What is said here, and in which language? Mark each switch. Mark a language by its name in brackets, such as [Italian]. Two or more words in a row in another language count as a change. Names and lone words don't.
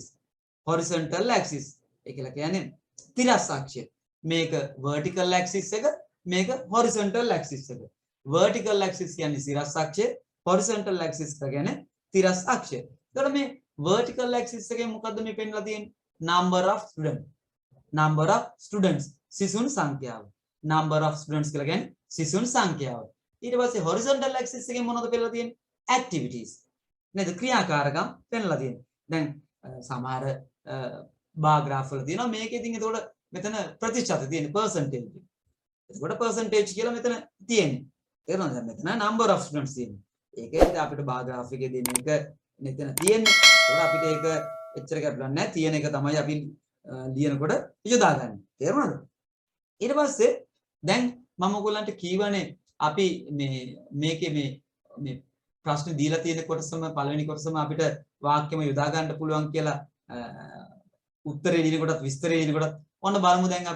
[English] horizontal axis. [Sinhala] ඒ කියලා කියන්නේ තිරස් අක්ෂය. මේක [English] vertical axis [Sinhala] එක, මේක [English] horizontal axis [Sinhala] එක. [English] vertical axis [Sinhala] කියන්නේ සිරස් අක්ෂය, [English] horizontal axis [Sinhala] කියන්නේ තිරස් අක්ෂය. එතකොට මේ [English] vertical axis [Sinhala] එකේ මොකද්ද මේ පෙන්නලා තියෙන්නේ? [English] number of students [Sinhala] සිසුන් සංඛ්‍යාව. [English] number of students [Sinhala] කියලා කියන්නේ සිසුන් සංඛ්‍යාව. ඊට පස්සේ [English] horizontal axis [Sinhala] එකේ මොනවද පෙන්නලා තියෙන්නේ? activities. නේද? ක්‍රියාකාරකම් පෙන්නලා තියෙන්නේ. දැන් සමහර [English] bar graph [Sinhala] වල තියෙනවා මේකේ ඉතින් එතකොට මෙතන ප්‍රතිශත තියෙන percentage. එතකොට percentage කියලා මෙතන තියෙන්නේ. තේරුණාද? මෙතන [English] number of students [Sinhala] තියෙන්නේ. ඒකේ අපිට [English] bar graph [Sinhala] එකේ දෙන එක මෙතන තියෙන්නේ. ඒකට අපිට ඒක එච්චර ගැටලුවක් නැහැ. තියෙන එක තමයි අපි ලියනකොට යොදාගන්නේ. තේරුණාද? ඊට පස්සේ දැන් මම ඔයගොල්ලන්ට කීවනේ අපි මේකේ මේ ප්‍රශ්න දීලා තියෙන කොටසම පළවෙනි කොටසම අපිට වාක්‍යෙම යොදා ගන්න පුළුවන් කියලා උත්තරේ දිනකොටත් විස්තරේ දිනකොටත් ඔන්න බලමු දැන් අපි.